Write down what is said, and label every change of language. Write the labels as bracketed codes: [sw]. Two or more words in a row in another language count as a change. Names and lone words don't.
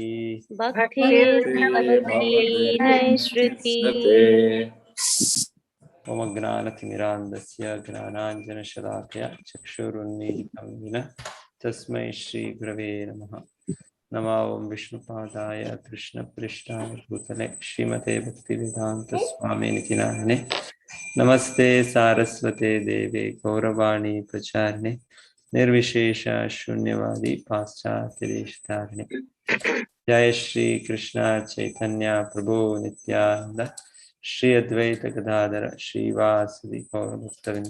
[sa] ఓం జ్ఞానతిమిరాంధస్య జ్ఞానాంజనశలాకయా చక్షురున్మీలితం येन తస్మై శ్రీ గురవే నమః. నమో ఓం విష్ణుపాదాయ కృష్ణప్రేష్ఠాయ భూతలే శ్రీమతే భక్తివేదాంత స్వామినితి నామినే. నమస్తే సారస్వతే దేవే గౌరవాణి ప్రచారిణే నిర్విశేష శూన్యవాది పాశ్చాత్యదేశతారిణే. జయ శ్రీ కృష్ణ చైతన్య ప్రభు నిత్యానంద శ్రీ అద్వైత గదాధర శ్రీవాసది గౌరభక్తవృంద.